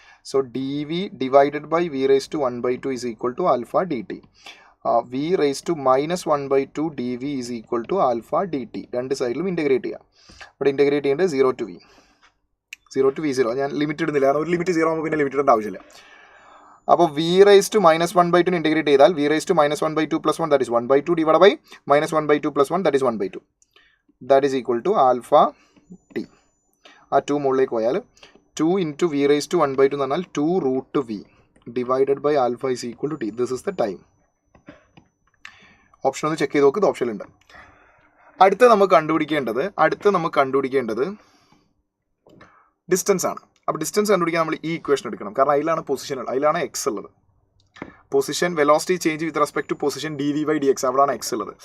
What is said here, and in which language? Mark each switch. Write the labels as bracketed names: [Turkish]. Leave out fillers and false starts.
[English] So D V divided by V raised to 1/2 is equal to alpha D T. v raised to minus 1/2 dv is equal to alpha dt. [Malayalam] രണ്ട് സൈഡിലും integrate ചെയ്യാം. ഇവിടെ integrate ചെയ്യേണ്ടത് 0 to v 0. ഞാൻ limit ഇടുന്നില്ല, കാരണം ഒരു limit 0 ആകുമ്പോൾ പിന്നെ ലിമിറ്റ് ഇടേണ്ട ആവശ്യമില്ല. [English] അപ്പോൾ v raised to minus 1/2 [Malayalam] integrate ചെയ്താൽ [English] v raised to minus 1/2 plus 1, that is 1/2 divided by minus 1/2 plus 1, that is 1/2. That is equal to alpha t. [Malayalam] ആ 2 മുകളിലേക്ക് പോയാൽ [English] 2 into v raised to 1/2 [Malayalam] എന്ന് പറഞ്ഞാൽ [English] 2 root v divided by alpha is equal to t. This is the time. [Malayalam] Option ഒന്ന് check ചെയ്ത് നോക്ക്, ഇത് ഓപ്ഷനുണ്ട്. അടുത്ത നമുക്ക് കണ്ടുപിടിക്കേണ്ടത് ഡിസ്റ്റൻസ് ആണ്. അപ്പോൾ ഡിസ്റ്റൻസ് കണ്ടുപിടിക്കാൻ നമ്മൾ ഈ ഇക്വേഷൻ എടുക്കണം, കാരണം അതിലാണ് എക്സ് ഉള്ളത്. [English] position velocity change with respect to position D V by D X, [Malayalam] അവിടെയാണ് എക്സ് ഉള്ളത്.